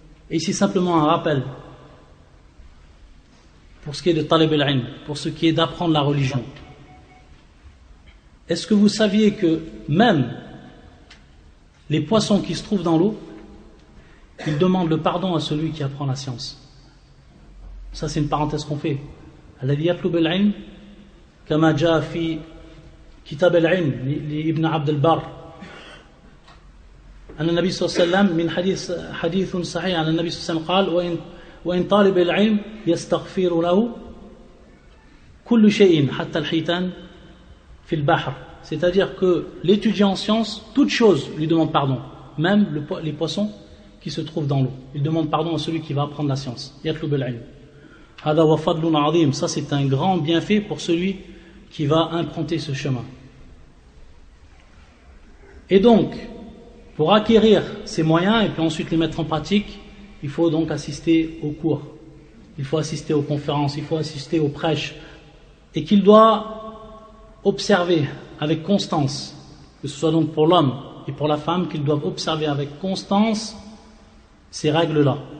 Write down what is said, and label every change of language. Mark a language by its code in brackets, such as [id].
[fr] Et ici simplement un rappel pour ce qui est de talib al-ilm, pour ce qui est d'apprendre la religion. Est-ce que vous saviez que même les poissons qui se trouvent dans l'eau, ils demandent le pardon à celui qui apprend la science? Ça c'est une parenthèse qu'on fait. [ar] الذي يطلب العلم كما جاء في كتاب العلم لابن عبد البر أن النبي صلى الله عليه وسلم من حديث صحيح عن النبي صلى الله عليه وسلم قال وإن طالب العلم يستغفر له كل شيء حتى الحيتان في البحر, [fr] c'est-à-dire que l'étudiant en sciences, toute chose lui demande pardon, même les poissons qui se trouvent dans l'eau. Il demande pardon à celui qui va apprendre la science. [ar] يطلب العلم. هذا هو فضل عظيم. [fr] Ça c'est un grand bienfait pour celui qui va emprunter ce chemin. Et donc, pour acquérir ces moyens et puis ensuite les mettre en pratique, il faut donc assister aux cours, il faut assister aux conférences, il faut assister aux prêches, et qu'il doit observer avec constance, que ce soit donc pour l'homme et pour la femme, qu'ils doivent observer avec constance ces règles-là,